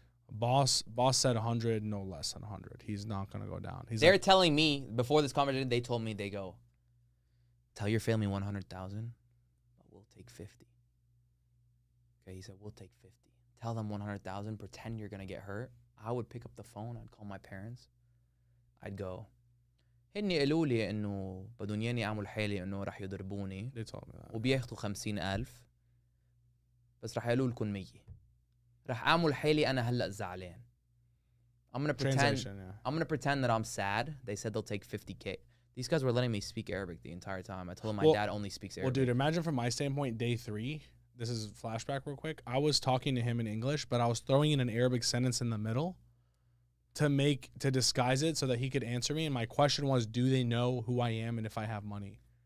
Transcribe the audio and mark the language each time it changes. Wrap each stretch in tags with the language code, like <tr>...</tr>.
<en>Boss said 100, no less than 100. He's not gonna go down. They're telling me before this conversation. They told me, they go, tell your family 100,000, but we'll take 50. Okay, he said we'll take 50. Tell them 100,000. Pretend you're gonna get hurt. I would pick up the phone. I'd call my parents. I'd go,</en> <ar>هني قالوا لي إنه بدهم ياني أعمل حالي إنه رح يضربوني.</ar> <en>They told me that.</en> <ar>وبياخدوا 50,000 بس رح يقولوا لكم 100. رح أعمل حالي أنا هلأ زعلان.</ar> <en>I'm gonna pretend that I'm sad. They said they'll take 50K. These guys were letting me speak Arabic the entire time. I told them my dad only speaks Arabic. Well, dude, imagine from my standpoint, day 3. This is flashback real quick. I was talking to him in English, but I was throwing in an Arabic sentence in the middle to disguise it so that he could answer me. And my question was, do they know who I am and if I have money?</en>